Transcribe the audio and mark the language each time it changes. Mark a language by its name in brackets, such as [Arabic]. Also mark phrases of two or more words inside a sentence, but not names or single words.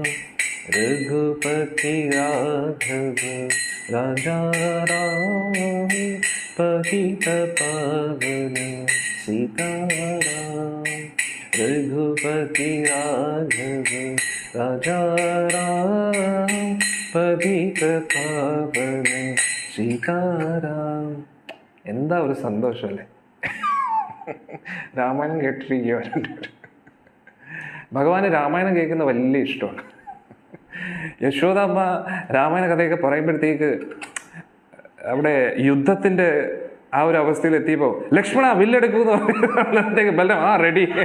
[Hindi] रघुपति राघव राजा राम पतित पावन सीताराम. रघुपति राघव राजा राम पतित पावन सीताराम. [Malayalam] എന്താ ഒരു സന്തോഷമല്ലേ. രാമായണം കേട്ടിരിക്കുക. ഭഗവാന് രാമായണം കേൾക്കുന്ന വലിയ ഇഷ്ടമാണ്. യശോദാമ്മ രാമായണ കഥയൊക്കെ പറയുമ്പോഴത്തേക്ക് അവിടെ യുദ്ധത്തിന്റെ ആ ഒരു അവസ്ഥയിൽ എത്തിയപ്പോ ലക്ഷ്മണ വില്ലെടുക്കൂന്ന് പറഞ്ഞപ്പോഴത്തേക്ക് ബലരാം ആ റെഡി.